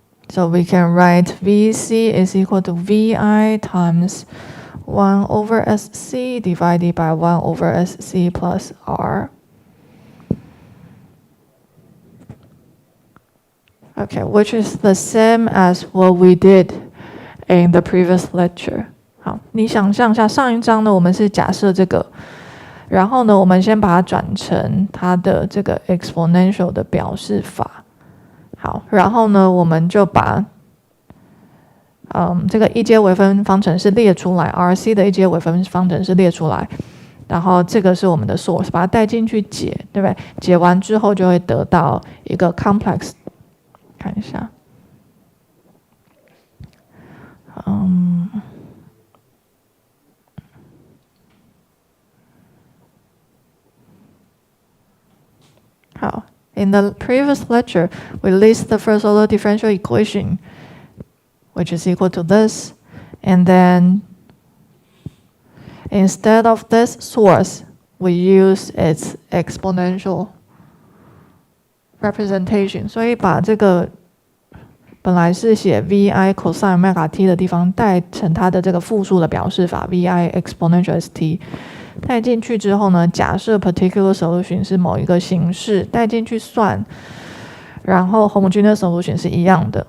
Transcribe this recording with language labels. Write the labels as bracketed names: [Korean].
[English] So we can write VC is equal to VI times 1 over SC divided by 1 over SC plus R. Okay, which is the same as what we did in the previous lecture. [Chinese] 好，你想象一下，上一章呢，我们是假设这个，然后呢，我们先把它转成它的这个 exponential 的表示法。好，然后呢，我们就把这个一阶微分方程式列出来 ，RC 的一阶微分方程式列出来，然后这个是我们的 source， 把它带进去解，对不对？解完之后就会得到一个 complex。看一下，好。 [English] In the previous lecture, we list the first order differential equation, which is equal to this. And then instead of this source, we use its exponential representation. [Chinese] 所以把这个本来是写 vi cosine omega t 的地方带成它的这个复数的表示法 vi exponential st。带进去之后呢，假设 particular solution 是某一个形式，带进去算，然后 homogeneous solution 是一样的。